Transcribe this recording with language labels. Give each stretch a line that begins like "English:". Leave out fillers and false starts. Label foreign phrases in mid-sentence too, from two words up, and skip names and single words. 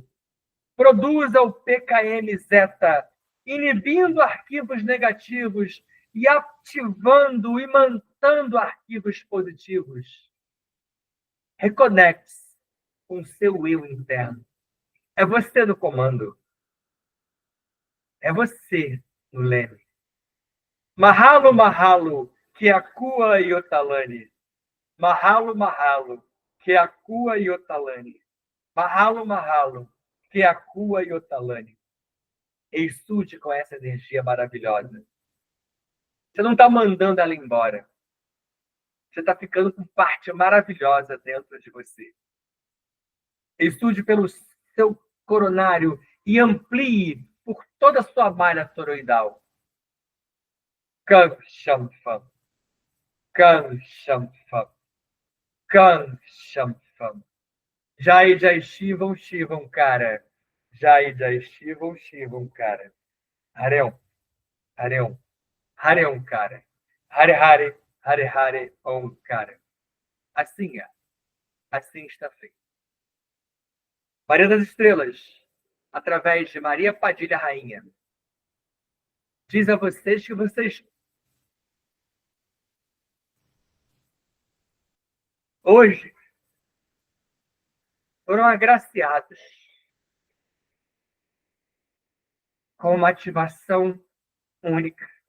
Portuguese: Produza o PKM-zeta, inibindo arquivos negativos e ativando e mantendo arquivos positivos. Reconecte-se com o seu eu interno. É você no comando. É você no leme. Mahalo, mahalo, que acua Yotalani. Mahalo, mahalo, que acua Yotalani. Mahalo, mahalo, que acua Yotalani. Estude com essa energia maravilhosa. Você não está mandando ela embora. Você está ficando com parte maravilhosa dentro de você. Estude pelo seu coronário e amplie por toda a sua malha toroidal. Kan Shampam. Kan Shampam. Kan Shampam.
Sanskrit: Jai Jai Shivam Shivam, cara. Jai Jai Shivam Shivam, cara. Hareum. Hareum. Hareum, cara. Hare Hare. Hare Hare Om,
Portuguese: cara. Assim é. Assim está feito. Maria das Estrelas, através de Maria Padilha Rainha, diz a vocês que vocês hoje foram agraciados com uma ativação única.